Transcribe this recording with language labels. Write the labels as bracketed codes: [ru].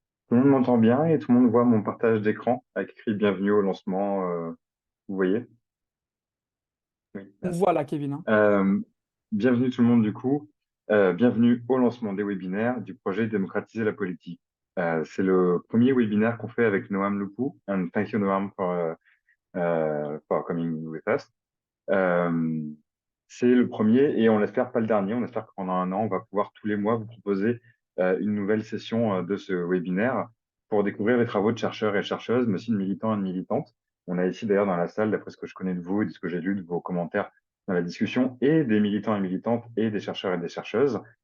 [fr] Tout le monde m'entend bien et tout le monde voit mon partage d'écran avec écrit bienvenue au lancement. Vous voyez? Oui, merci. Voilà, Kevin, hein. Euh, Bienvenue tout le monde du coup. Bienvenue au lancement des webinaires du projet Démocratiser la politique. C'est le premier webinaire qu'on fait avec Noam Lupu. [en] And thank you Noam for coming with us. [fr] C'est le premier et on l'espère pas le dernier. On espère que pendant un an, on va pouvoir tous les mois vous proposer une nouvelle session de ce webinaire pour découvrir les travaux de chercheurs et chercheuses, mais aussi de militants et de militantes. On a ici d'ailleurs dans la salle, d'après ce que je connais de vous et de ce que j'ai lu de vos commentaires dans la discussion, et des militants et militantes et des chercheurs et des chercheuses.